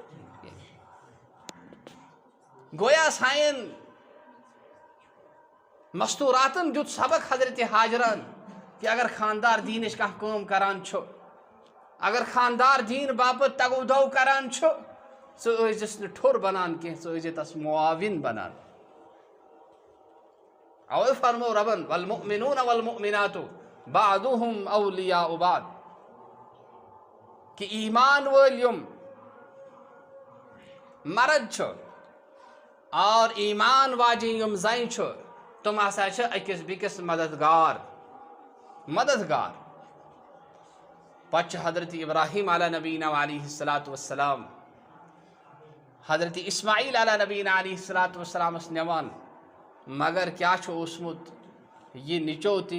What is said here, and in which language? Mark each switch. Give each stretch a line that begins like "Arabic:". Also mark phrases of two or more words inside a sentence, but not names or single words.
Kashmiri: گویا سانٮ۪ن مستوٗراتن دیُت سبق حضرت حاجرہن کہِ اگر خاندار دیٖنٕچ کانٛہہ کٲم کران چھُ اگر خاندار دیٖن باپتھ تگو دو کران چھُ ژٕ ٲسۍزِس نہٕ ٹھوٚر بنان کینٛہہ ژٕ ٲسۍزِ تس معاوِن بنان اوے فرمو رۄبن
Arabic: والمؤمنون والمؤمنات بعضهم اولیاء بعض
Kashmiri: کہ ایمان وٲلۍ یِم مرد چھُ اور ایمان واجیٚنۍ یِم زنہِ چھُ تِم ہسا چھِ أکِس بیٚکِس مددگار پتہٕ چھُ حضرت ابراہیٖم
Arabic: علیٰ نبیٖنہ علیہ الصلاۃ وسلام
Kashmiri: حضرت اسماعیل
Arabic: علیٰ نبیٖنہ علیہ الصلاۃ وسلامس
Kashmiri: نِوان مگر کیٛاہ چھُ اوسمُت یہِ نِچو